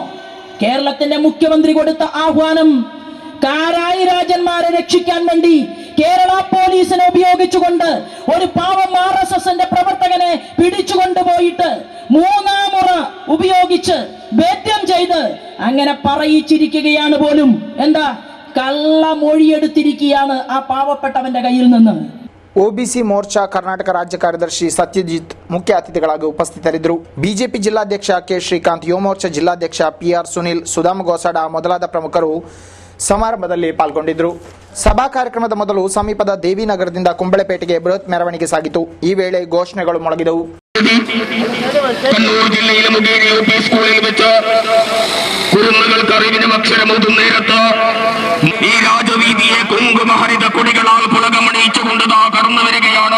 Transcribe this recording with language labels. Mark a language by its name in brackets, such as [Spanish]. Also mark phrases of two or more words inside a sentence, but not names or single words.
[Malayalam] കേരളത്തിന്റെ മുഖ്യമന്ത്രി കൊടുത്ത ആഹ്വാനം കാരായി രാജന്മാരെ രക്ഷിക്കാൻ വേണ്ടി കേരള പോലീസിനെ ഉപയോഗിച്ചുകൊണ്ട് ഒരു പാവം RSSന്റെ പ്രവർത്തകനെ പിടിച്ചുകൊണ്ടുപോയിട്ട് 3-ാം മുറ ഉപയോഗിച്ച് ഭേദ്യം ചെയ്ത് അങ്ങനെ പറയിച്ചിരിക്കുകയാണ് പോലും. എന്താ? കള്ള മൊഴിയെടുത്തിരിക്കുകയാണ് ആ പാവപ്പെട്ടവന്റെ കയ്യിൽ നിന്ന്. [Kannada] ಒಬಿಸಿ ಮೋರ್ಚಾ ಕರ್ನಾಟಕ ರಾಜ್ಯ ಕಾರ್ಯದರ್ಶಿ ಸತ್ಯಜಿತ್ ಮುಖ್ಯ ಅತಿಥಿಗಳಾಗಿ ಉಪಸ್ಥಿತರಿದ್ದರು. ಬಿಜೆಪಿ ಜಿಲ್ಲಾಧ್ಯಕ್ಷ ಕೆ ಶ್ರೀಕಾಂತ್, ಯುವ ಮೋರ್ಚಾ ಜಿಲ್ಲಾಧ್ಯಕ್ಷ PR ಸುನಿಲ್, ಸುಧಾಮ ಗೋಸಾಡ ಮೊದಲಾದ ಪ್ರಮುಖರು ಸಮಾರಂಭದಲ್ಲಿ ಪಾಲ್ಗೊಂಡಿದ್ದರು. ಸಭಾ ಕಾರ್ಯಕ್ರಮದ ಮೊದಲು ಸಮೀಪದ ದೇವಿನಗರದಿಂದ ಕುಂಬಳೆಪೇಟೆಗೆ ಬೃಹತ್ ಮೆರವಣಿಗೆ ಸಾಗಿತು. ಈ ವೇಳೆ ಘೋಷಣೆಗಳು ಮೊಳಗಿದವು. [Malayalam] കണ്ണൂർ ജില്ലയിലെ മുഖേന UP സ്കൂളിൽ വെച്ച് കുരുന്നുകൾക്ക് അറിവിനും അക്ഷരമൂതും നേരത്ത് ഈ രാജവീതിയെ കുങ്കുമഹരിത കൊടികളാൽ പുളകമണിയിച്ചുകൊണ്ട് കടന്നു വരികയാണ്.